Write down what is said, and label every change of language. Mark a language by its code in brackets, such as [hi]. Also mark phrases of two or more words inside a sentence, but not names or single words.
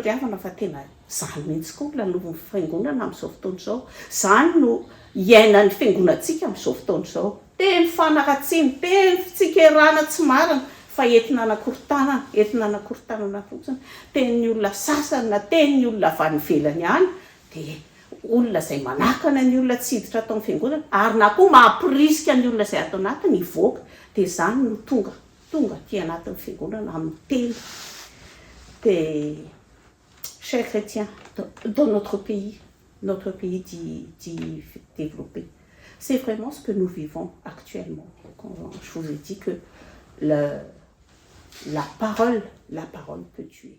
[mg] ry havana fa tena izany mihitsy koa lalovon'ny fiangonana amin'izao fotoana izao izany no iainan'ny fiangonantsika amin'izao fotoana izao teny fanaratsiana teny fitsikirana tsy marina fa entina anakorontanana fotsiny tenin'ny olona sasany na tenin'ny olona avy any ivelany ihany dia olona izay manakana ny olona tsy hiditra atao amin'ny fiangonana ary na koa mampirisika ny olona izay atao anatiny hivoaka dia izany no tonga aty anatin'ny fiangonana amin'ny teny. [fr] Et chers chrétiens, dans notre pays dit développé, c'est vraiment ce que nous vivons actuellement. Quand je vous ai dit que la parole peut tuer.